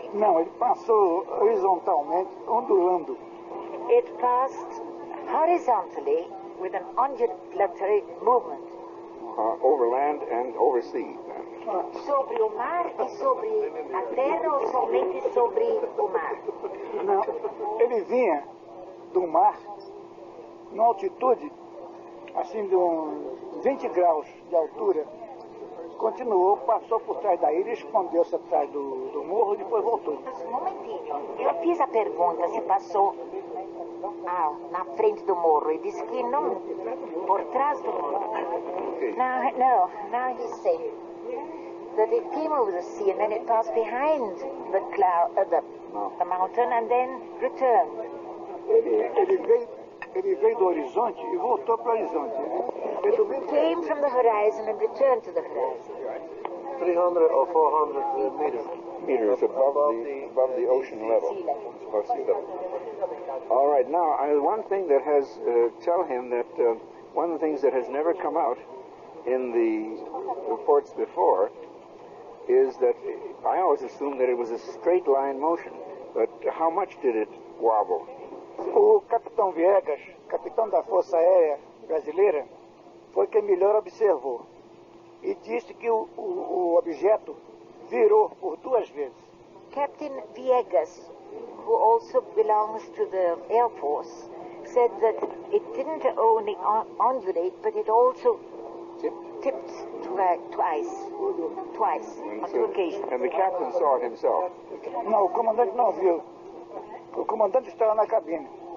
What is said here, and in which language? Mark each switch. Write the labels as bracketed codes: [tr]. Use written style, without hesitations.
[pt] Não, ele passou horizontalmente, ondulando. [en] It passed horizontally with an undulatory movement. Over land and over sea. [pt] Sobre o mar e sobre a terra ou somente sobre o mar? Não, ele vinha do mar, numa altitude, assim, de uns 20 graus de altura, continuou, passou por trás da ilha, escondeu-se atrás do morro e depois voltou. Um momentinho, eu fiz a pergunta se passou na frente do morro e disse que não, por trás do morro. [en] Now he's saying that it came over the sea and then it passed behind the cloud, the mountain and then returned. [pt] Ele veio do horizonte e voltou para o horizonte. [en] It came from the horizon and returned to the horizon. 300 or 400 meters. Meters above the ocean level. Above sea level. All right, now, one thing that has, tell him that one of the things that has never come out in the reports before is that I always assumed that it was a straight line motion, but how much did it wobble? [pt] O capitão Viegas, capitão da Força Aérea Brasileira, foi quem melhor observou e disse que o objeto virou por 2 vezes. [en] Captain Viegas, who also belongs to the Air Force, said that it didn't only undulate, but it also tipped twice on 2 occasions. And the captain saw it himself. [pt] Não, o comandante não viu. O comandante estava na cabine.